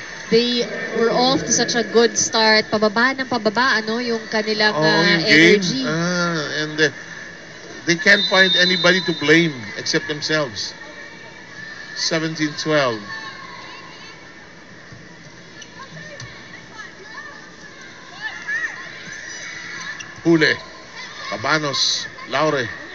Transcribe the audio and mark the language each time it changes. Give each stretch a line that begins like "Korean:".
English: They were off to such a good start.
Filipino: Pababa ng pababa, ano, yung kanilang Yung
English: energy. game. And they can't find anybody to blame except themselves. 17-12. Hule. Cabanos. Laure.